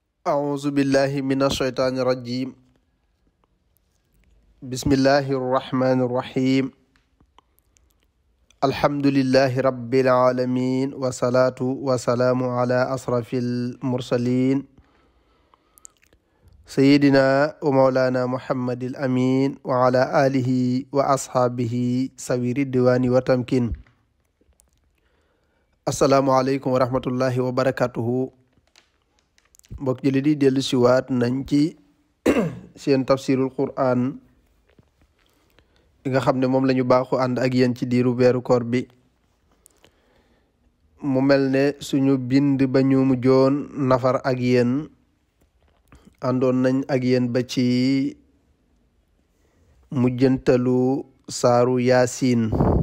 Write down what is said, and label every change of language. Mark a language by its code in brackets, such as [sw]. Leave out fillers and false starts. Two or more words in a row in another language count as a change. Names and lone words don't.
[ar] أعوذ بالله من الشيطان الرجيم بسم الله الرحمن الرحيم الحمد لله رب العالمين والصلاة والسلام على أشرف المرسلين سيدنا ومولانا محمد الأمين وعلى آله وأصحابه سوي الديوان وتمكين السلام عليكم ورحمة الله وبركاته [wo] mbokk jëli di dellu siwaat nañ ci seen [ar] تفسير القرآن [wo] bi nga xam ne moom la ñu baaxu ànd ak yéen ci diiru weeru koor bi mu mel ne suñu bind ba ñu mujjoon nafar ak yéen àndoon nañ ak yéen ba ci mujjantalu saaru yaasin